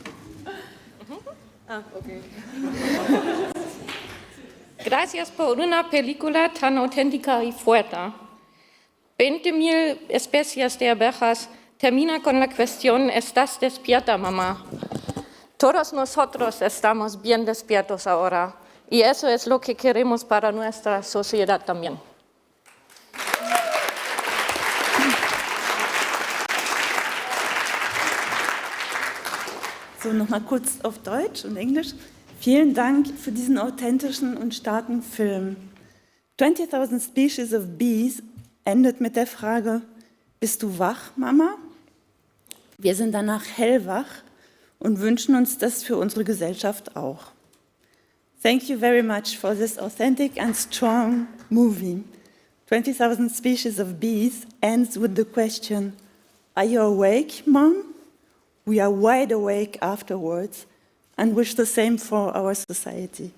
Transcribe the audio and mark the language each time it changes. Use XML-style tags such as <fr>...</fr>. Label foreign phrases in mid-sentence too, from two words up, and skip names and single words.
<es>Gracias por una película tan auténtica y fuerte. 20.000 especies de abejas termina con la cuestión, ¿estás despierta, mamá? Todos nosotros estamos bien despiertos ahora y eso es lo que queremos para nuestra sociedad también.</es> <de>So, nochmal kurz auf Deutsch und Englisch. Vielen Dank für diesen authentischen und starken Film. 20,000 Species of Bees endet mit der Frage, bist du wach, Mama? Wir sind danach hellwach und wünschen uns das für unsere Gesellschaft auch.</de> <en>Thank you very much for this authentic and strong movie. 20,000 Species of Bees ends with the question, are you awake, Mom? We are wide awake afterwards and wish the same for our society.</en>